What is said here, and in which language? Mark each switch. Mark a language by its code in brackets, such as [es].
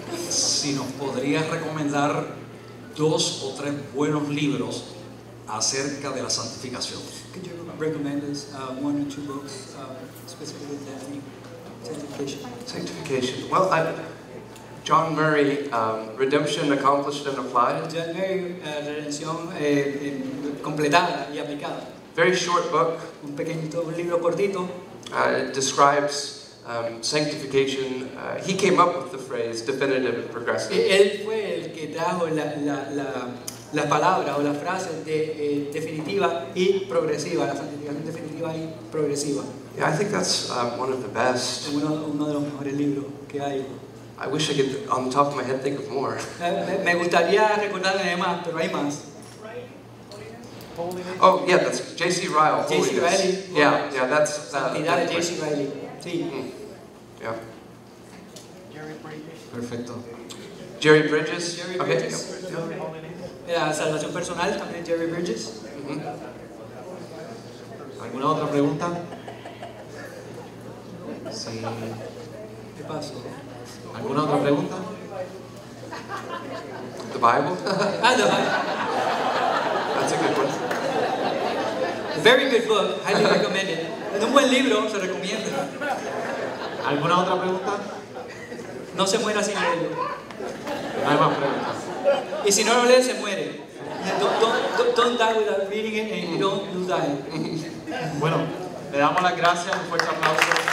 [es] Si nos podrías recomendar 2 o 3 buenos libros acerca de la santificación. [en] Could you recommend us 1 or 2 books specifically that theme, sanctification? Sanctification. Well, John Murray, Redemption Accomplished and Applied. [es] John Murray, redención completada y aplicada. [en] Very short book. [es] Un libro cortito. [en] It describes sanctification. He came up with the phrase definitive and progressive. [es] Él fue el que trajo las palabras o las frases de definitiva y progresiva, la santificación definitiva y progresiva. [en] Yeah, I think that's one of the best. [es] Uno de los mejores libros que hay. [en] I wish I could, on the top of my head, think of more. [es] Me gustaría recordarme de más, pero hay más. [en] Oh, yeah, that's J.C. Ryle. [es] J.C. [en] Holiness. [es] Riley. [en] Yeah, that's [es] Santidad de J.C. Riley. Sí. [en] Yeah. [es] Perfecto. [en] Jerry Bridges. [es] Jerry [en] Okay. [es] Bridges. [en] Yeah. [es] La salvación personal también Jerry Bridges. ¿Alguna otra pregunta? Sí. ¿Qué pasó? ¿Alguna otra pregunta? [en] The Bible. Ah, That's a good one. Very good book, highly recommended. [es] Es un buen libro, se recomienda. ¿Alguna otra pregunta? No se muera sin leerlo. No hay más preguntas. Y si no lo lee, se muere. [en] Don't die without reading it and you don't die. [es] Bueno, le damos las gracias, un fuerte aplauso.